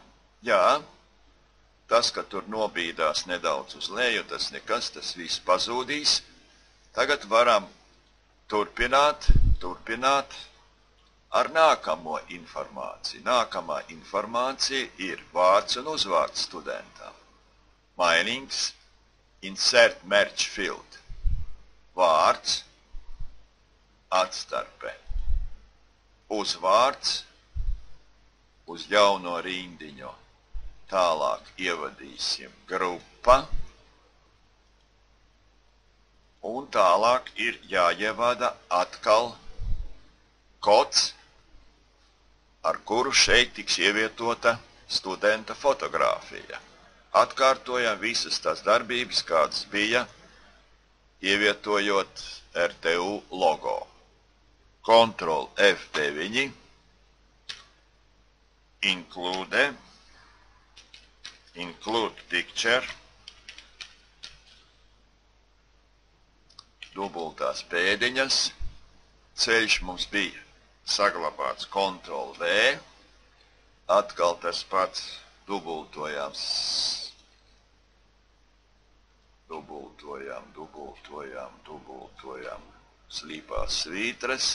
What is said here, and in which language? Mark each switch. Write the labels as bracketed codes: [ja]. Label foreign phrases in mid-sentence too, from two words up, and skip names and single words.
[lv] Jā, tas, ka tur nobīdās nedaudz uz leju, tas nekas, tas viss pazūdīs. Tagad varam turpināt ar nākamo informāciju. Nākamā informācija ir vārds un uzvārds studentam. Mainings, [en] insert merge field. [lv] Vārds, atstarpe. Uzvārds, uz jauno rindiņu. Tālāk ievadīsim grupa. Un tālāk ir jāievada atkal kods, ar kuru šeit tiks ievietota studenta fotogrāfija. Atkārtojam visas tās darbības, kādas bija, ievietojot RTU logo. [en] Ctrl F9, include picture, [lv] dubultās pēdiņas, ceļš mums bija saglabāts Ctrl V, atkal tas pats dubultojam slīpās svītras.